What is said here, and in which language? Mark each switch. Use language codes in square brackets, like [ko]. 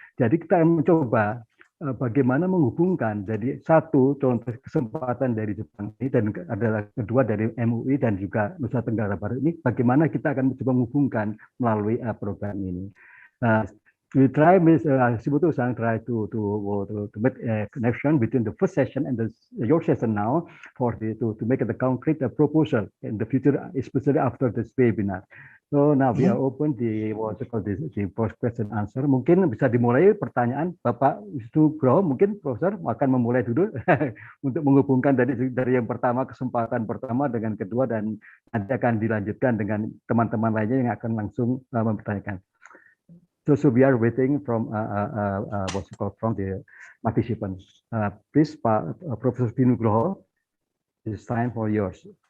[id] Jadi kita mencoba bagaimana menghubungkan. Jadi satu contoh kesempatan dari Jepang ini dan adalah kedua dari MUI dan juga Nusa Tenggara Barat ini bagaimana kita akan mencoba menghubungkan melalui program ini. [en] We try with Shimoto-san try to make a connection between the first session and your session now to make the concrete proposal in the future, especially after this webinar. So now we are open the post question answer. [id] Mungkin bisa dimulai pertanyaan Bapak Wisnu, mungkin Profesor akan memulai dulu untuk menghubungkan dari yang pertama kesempatan pertama dengan kedua dan nanti akan dilanjutkan dengan teman-teman lainnya yang akan langsung mempertanyakan. So we are waiting from from the participants. Please, Professor Dinugroho, it's time for yours.